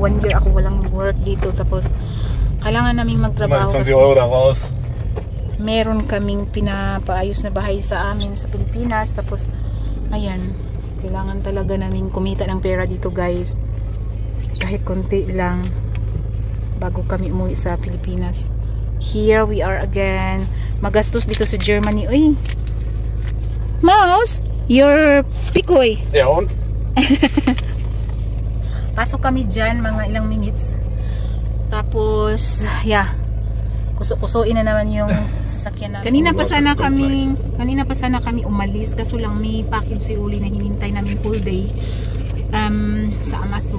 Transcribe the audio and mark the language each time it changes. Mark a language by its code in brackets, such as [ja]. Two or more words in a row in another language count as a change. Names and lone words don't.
[tl] 1 year ako walang work dito, tapos kailangan naming magtrabaho kasi [de] 20 Euro raus. [tl] Meron kaming pinapaayos na bahay sa amin sa Pilipinas. Tapos ayan, kailangan talaga naming kumita ng pera dito, guys. Kahit konti lang bago kami umuwi sa Pilipinas. [en] Here we are again. [tl] Magastos dito sa Germany. Uy, [en] Mouse, you're pikoy. [de] Ja und? [tl] Pasok kami dyan, mga ilang minutes. Tapos, yeah, kuso-kusoin na naman yung sasakyan namin. Kanina pa sana kami umalis, kaso lang may package si Uli na hinintay namin [en] full day [tl] sa Amazon.